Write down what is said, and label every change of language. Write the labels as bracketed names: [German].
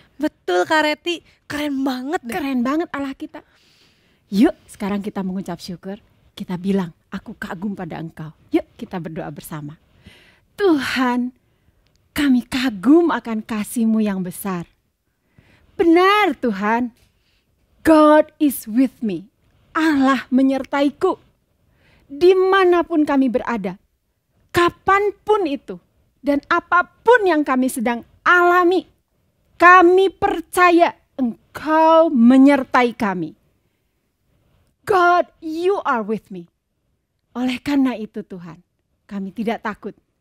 [Indonesian] Betul Kak Reti, keren banget deh. Keren banget Allah kita. Yuk sekarang kita mengucap syukur. Kita bilang, aku kagum pada Engkau. Yuk kita berdoa bersama. Tuhan, kami kagum akan kasih-Mu yang besar. Benar Tuhan, [English] God is with me. [Indonesian] Allah menyertaiku. Dimanapun kami berada, kapanpun itu, dan apapun yang kami sedang alami, kami percaya Engkau menyertai kami. [English] God, you are with me. [Indonesian] Oleh karena itu Tuhan, kami tidak takut.